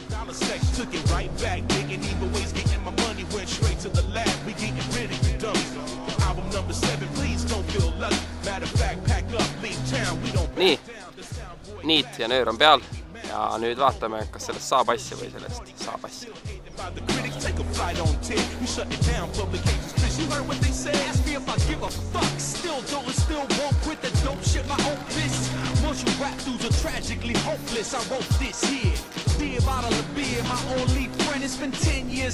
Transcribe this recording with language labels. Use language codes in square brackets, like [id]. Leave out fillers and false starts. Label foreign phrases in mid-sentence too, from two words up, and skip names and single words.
[et] Nii, niit ja nöör on peal ja nüüd vaatame, kas sellest saab asja või sellest saab asja. [en] You rap dudes are tragically hopeless. I wrote this here. The bottle of beer, my only friend. It's been 10 years.